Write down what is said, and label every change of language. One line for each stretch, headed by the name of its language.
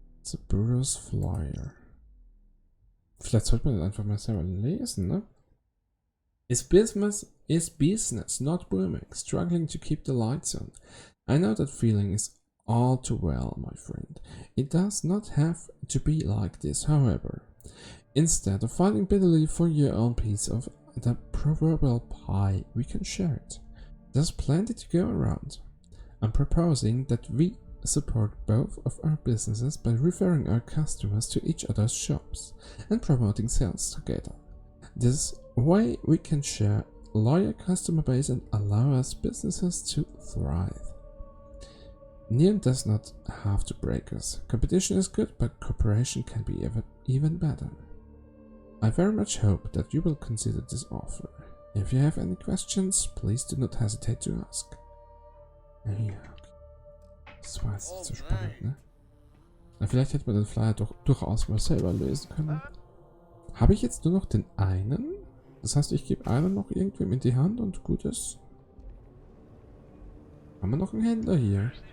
German: The Bureau's Flyer. Vielleicht sollte man das einfach mal selber lesen, ne?
English: Is business not booming, struggling to keep the lights on? I know that feeling is all too well, my friend. It does not have to be like this, however. Instead of fighting bitterly for your own piece of the proverbial pie, we can share it. There's plenty to go around. I'm proposing that we support both of our businesses by referring our customers to each other's shops and promoting sales together. This way we can share loyal customer base and allow us businesses to thrive. Neon does not have to break us. Competition is good, but cooperation can be even better. I very much hope that you will consider this offer. If you have any questions, please do not hesitate to ask.
German: Ja. Das war jetzt nicht so spannend, ne? Na, vielleicht hätte man den Flyer doch durchaus mal selber lesen können. Habe ich jetzt nur noch den einen? Das heißt, ich gebe einen noch irgendwem in die Hand und gut ist. Haben wir noch einen Händler hier?